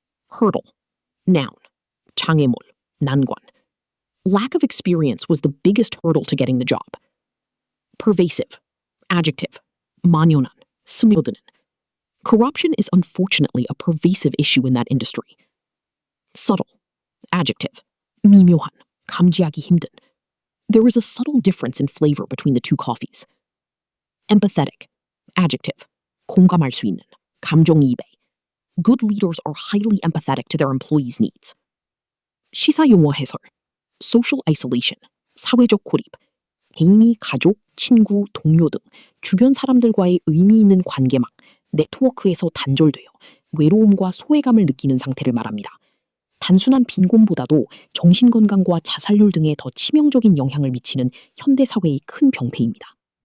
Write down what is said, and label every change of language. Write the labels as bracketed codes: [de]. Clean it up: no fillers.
[en] Hurdle, noun, [ko] 장애물, 난관. [en] Lack of experience was the biggest hurdle to getting the job. Pervasive, adjective, [ko] 만연한, 스며드는. [en] Corruption is unfortunately a pervasive issue in that industry. Subtle, adjective, [ko] 미묘한, 감지하기 힘든. [en] There is a subtle difference in flavor between the two coffees. Empathetic, adjective, [ko] 공감할 수 있는, 감정이입에. [en] Good leaders are highly empathetic to their employees' needs. [ko] 시사 용어 해설, social isolation, 사회적 고립. 개인이 가족, 친구, 동료 등 주변 사람들과의 의미 있는 관계망, 네트워크에서 단절되어 외로움과 소외감을 느끼는 상태를 말합니다. 단순한 빈곤보다도 정신건강과 자살률 등에 더 치명적인 영향을 미치는 현대 사회의 큰 병폐입니다.